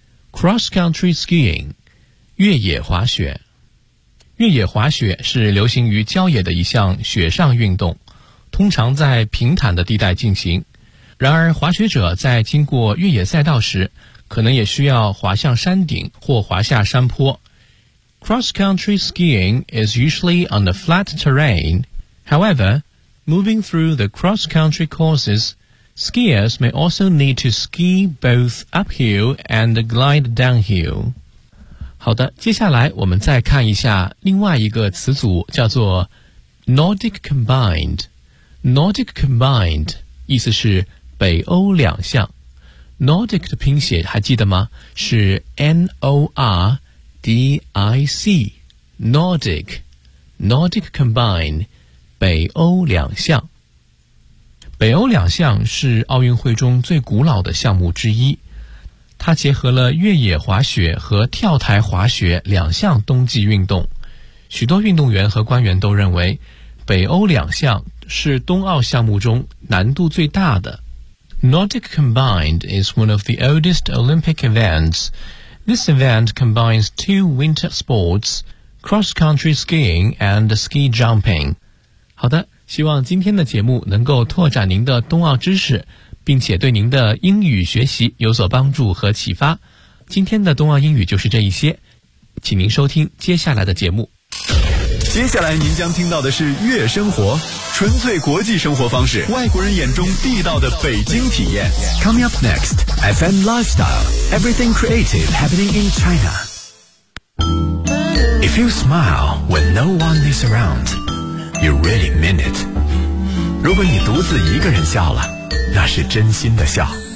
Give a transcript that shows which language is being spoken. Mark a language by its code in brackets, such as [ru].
[en] Cross country skiing， [zh] 越野滑雪。越野滑雪是流行于郊野的一项雪上运动，通常在平坦的地带进行。然而滑雪者在经过越野赛道时，可能也需要滑向山顶或滑下山坡。 [en] Cross country skiing is usually on the flat terrain. However, moving through the cross country courses,Skiers may also need to ski both uphill and glide downhill. [zh] 好的，接下来我们再看一下另外一个词组，叫做 Nordic Combined. Nordic Combined 意思是北欧两项。 Nordic 的拼写还记得吗？是 N-O-R-D-I-C. Nordic. Nordic Combined. 北欧两项。北欧两项是奥运会中最古老的项目之一，它结合了越野滑雪和跳台滑雪两项冬季运动。许多运动员和官员都认为北欧两项是冬奥项目中难度最大的。 [en] Nordic Combined is one of the oldest Olympic events. This event combines two winter sports, cross-country skiing and ski jumping. [zh] 好的，希望今天的节目能够拓展您的冬奥知识，并且对您的英语学习有所帮助和启发。今天的冬奥英语就是这一些，请您收听接下来的节目。接下来您将听到的是悦生活，纯粹国际生活方式，外国人眼中地道的北京体验。 [en] Coming up next, FM Lifestyle, Everything Creative Happening in China. If you smile when no one is aroundYou really mean it. [zh] 如果你独自一个人笑了，那是真心的笑。